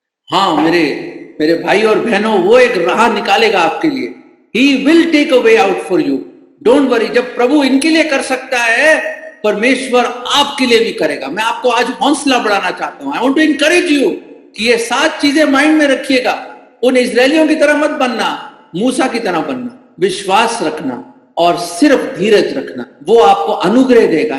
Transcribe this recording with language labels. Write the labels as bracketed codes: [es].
[hi] हाँ मेरे भाई और बहनों, वो एक राह निकालेगा आपके लिए। [en] He will take a way out for you. Don't worry, [hi] जब प्रभु इनके लिए कर सकता है, परमेश्वर आपके लिए भी करेगा। मैं आपको आज हौसला बढ़ाना चाहता हूं। [en] I want to encourage you [hi] कि ये 7 चीजें माइंड में रखिएगा। उन इजरायलियों की तरह मत बनना, मूसा की तरह बनना, विश्वास रखना और सिर्फ धीरज रखना, वो आपको अनुग्रह देगा।